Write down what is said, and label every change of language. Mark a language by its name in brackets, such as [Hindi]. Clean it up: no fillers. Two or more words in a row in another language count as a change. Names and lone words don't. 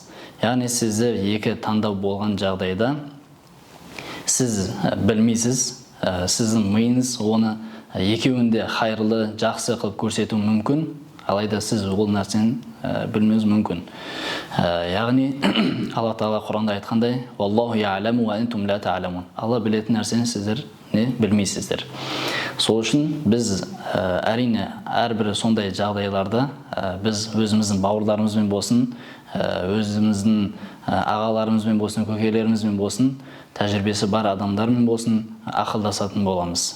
[Kazakh] Яғни сізде екі таңдау болған жағдайда сіз білмейсіз, сіздің миыңыз оны екеуінде хайырлы, жақсы қылып көрсету мүмкін, алайда сіз ол нәрсені білмеуіңіз мүмкін. Яғни Алла Тағала Құранда айтқандай: [Arabic] "والله يعلم وأنتم لا تعلمون". [Kazakh] Алла білетін нәрсені сіздер білмейсіздер. Сол үшін біз әрине әрбір сондай жағдайларда біз өзіміздің бауырларымызбен болсын, өзіміздің ағаларымызбен болсын, көкелерімізбен болсын, тәжірибесі бар адамдармен болсын, ақылдасатын боламыз.